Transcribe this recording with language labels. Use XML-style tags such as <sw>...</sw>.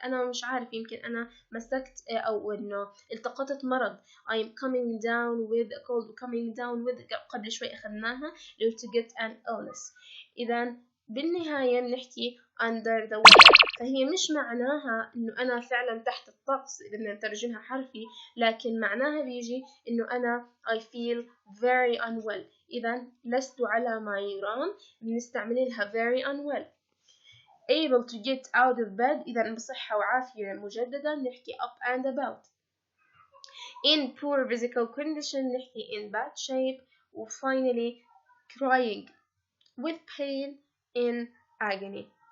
<ar>أنا مش عارف، يمكن أنا مسكت أو إنه التقطت مرض.</ar> <en>I'm coming down with a cold. coming down with</en> <ar>قبل شوي أخذناها</ar> <en>to get an illness.</en> <ar>إذا بالنهاية بنحكي</ar> <en>under the weather،</en> <ar>فهي مش معناها إنه أنا فعلا تحت الطقس إذا بدنا نترجمها حرفي، لكن معناها بيجي إنه أنا</ar> <en>I feel very unwell.</en> <ar>إذا لست على ما يرام بنستعمل لها</ar> <en>very unwell. able to get out of bed</en> <ar>إذا بصحة وعافية مجددا نحكي</ar> <en>up and about. in poor physical condition نحكي in bad shape. و finally crying with pain in agony.</en>